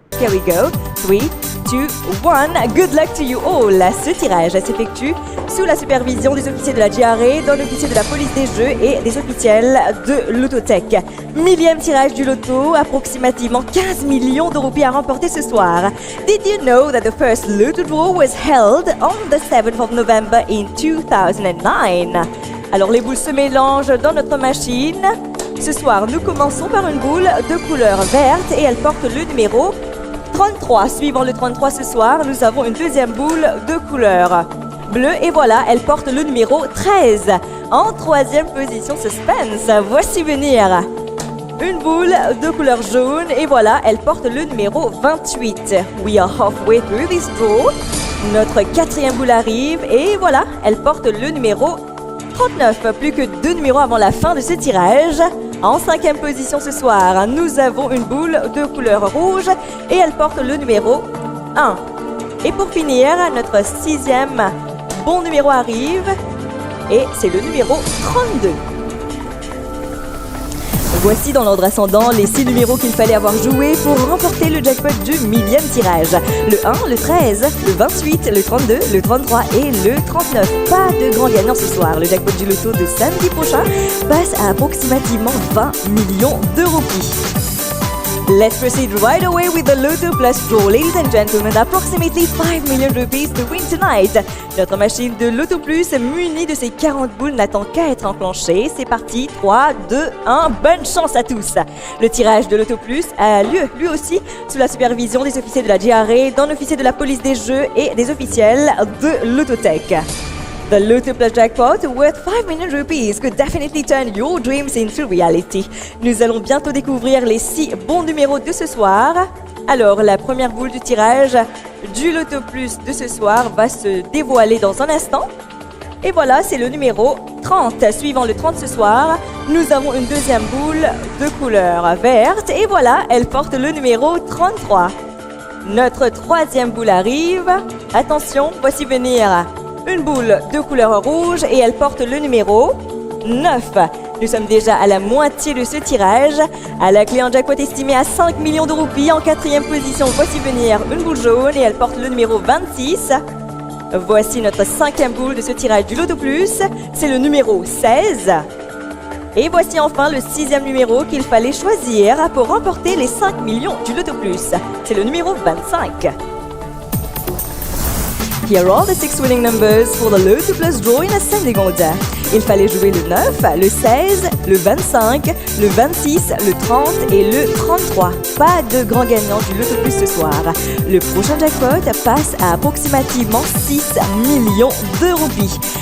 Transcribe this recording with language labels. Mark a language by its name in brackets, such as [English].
[English] Here we go. 3, 2, 1. Good luck to you all. [French] Ce tirage s'effectue sous la supervision des officiers de la GRA, d'un officier de la police des jeux et des officiels de Lototech. Millième tirage du loto, approximativement 15 millions de roupies à remporter ce soir. [English] Did you know that the first Loto draw was held on the 7th of November in 2009? [French] Alors les boules se mélangent dans notre machine. Ce soir, nous commençons par une boule de couleur verte et elle porte le numéro 33. Suivant le 33 ce soir, nous avons une deuxième boule de couleur bleue et voilà, elle porte le numéro 13. En troisième position, suspense, voici venir une boule de couleur jaune et voilà, elle porte le numéro 28. [English] We are halfway through this draw. [French] Notre quatrième boule arrive et voilà, elle porte le numéro 39. Plus que 2 numéros avant la fin de ce tirage. En cinquième position ce soir, nous avons une boule de couleur rouge et elle porte le numéro 1. Et pour finir, notre sixième bon numéro arrive et c'est le numéro 32. Voici dans l'ordre ascendant les 6 numéros qu'il fallait avoir joués pour remporter le jackpot du millième tirage. Le 1, le 13, le 28, le 32, le 33 et le 39. Pas de grand gagnant ce soir. Le jackpot du loto de samedi prochain passe à approximativement 20 millions de roupies. [English] Let's proceed right away with the Loto Plus draw. Ladies and gentlemen, approximately 5 million rupees to win tonight. [French] Notre machine de Loto Plus munie de ses 40 boules n'attend qu'à être enclenchée. C'est parti, 3, 2, 1, bonne chance à tous. Le tirage de Loto Plus a lieu lui aussi sous la supervision des officiers de la GRA, d'un officier de la police des jeux et des officiels de Lototech. [English] The Loto Plus jackpot worth 5 million rupees could definitely turn your dreams into reality. [French] Nous allons bientôt découvrir les 6 bons numéros de ce soir. Alors, la première boule du tirage du Loto Plus de ce soir va se dévoiler dans un instant. Et voilà, c'est le numéro 30. Suivant le 30 ce soir, nous avons une deuxième boule de couleur verte. Et voilà, elle porte le numéro 33. Notre troisième boule arrive. Attention, voici venir une boule de couleur rouge et elle porte le numéro 9. Nous sommes déjà à la moitié de ce tirage. À la clé en jackpot estimée à 5 millions de roupies. En quatrième position, voici venir une boule jaune et elle porte le numéro 26. Voici notre cinquième boule de ce tirage du Loto Plus. C'est le numéro 16. Et voici enfin le sixième numéro qu'il fallait choisir pour remporter les 5 millions du Loto Plus. C'est le numéro 25. [English] Here are the 6 winning numbers for the Loto Plus draw in ascending order. [French] Il fallait jouer le 9, le 16, le 25, le 26, le 30 et le 33. Pas de grand gagnant du Loto Plus ce soir. Le prochain jackpot passe à approximativement 6 millions de roupies.